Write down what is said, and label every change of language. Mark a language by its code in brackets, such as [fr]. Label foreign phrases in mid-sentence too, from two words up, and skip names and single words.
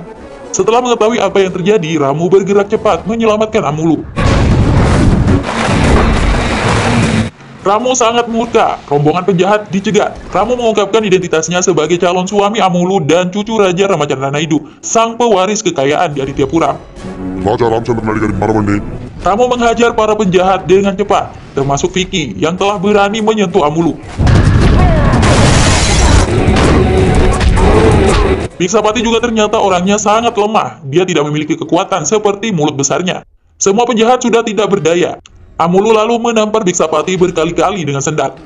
[id] Setelah mengetahui apa yang terjadi, Ramu bergerak cepat menyelamatkan Amulu. Ramu sangat murka, rombongan penjahat dicegat. Ramu mengungkapkan identitasnya sebagai calon suami Amulu dan cucu Raja Ramachandra Naidu, sang pewaris kekayaan di Adityapuram. [te] Raja Ramchandra Naidu gaరి మనవణ్ణి [id] Ramu menghajar para penjahat dengan cepat, termasuk Vicky yang telah berani menyentuh Amulu. Biksapati juga ternyata orangnya sangat lemah, dia tidak memiliki kekuatan seperti mulut besarnya. Semua penjahat sudah tidak berdaya. Amulu lalu menampar Biksapati berkali-kali dengan sendal.